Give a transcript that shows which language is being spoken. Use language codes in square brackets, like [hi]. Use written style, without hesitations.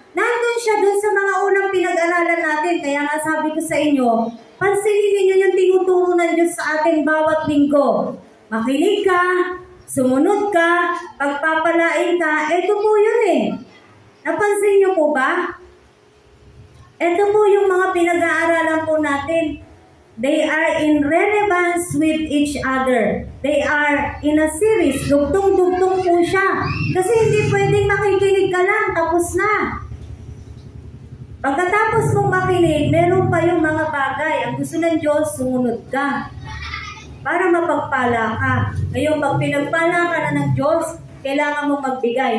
[tl] Nandun siya dun sa mga unang pinag-aralan natin. Kaya nga sabi ko sa inyo, pansinin ninyo yung tinuturo ng Diyos sa ating bawat linggo. Makinig ka, sumunod ka, pagpapalain ka, ito po yun eh. Napansin niyo po ba? Ito po yung mga pinag-aaralan po natin. [en] They are in relevance with each other. They are in a series. [tl] Dugtong-dugtong po siya. Kasi hindi pwedeng makikinig ka lang, tapos na. Pagkatapos mong makinig, meron pa yung mga bagay. Ang gusto ng Diyos, sumunod ka. Para mapagpala ka. Ngayon, pag pinagpala ka na ng Diyos, kailangan mong magbigay.